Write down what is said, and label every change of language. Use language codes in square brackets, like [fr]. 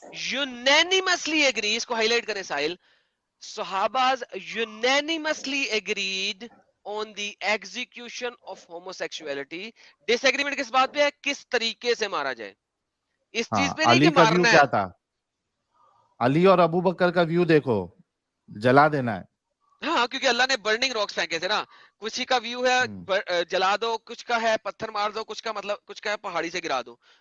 [en] Unanimously agree, [ur] اس کو high light کریں ساحل. [en] Sahabas unanimously agreed on the execution of homosexuality. [ur] Disagreement کس بات پہ ہے؟ کس طریقے سے مارا جائے. اس چیز پہ نہیں کہ مارنا ہے. کیا تھا علی اور ابو بکر کا ویو دیکھو, جلا دینا ہے. ہاں کیونکہ اللہ نے برننگ راکس پھینکے تھے نا. کسی کا ویو ہے جلا دو, کچھ کا ہے پتھر مار دو, کچھ کا مطلب کچھ کا ہے پہاڑی سے گرا دو.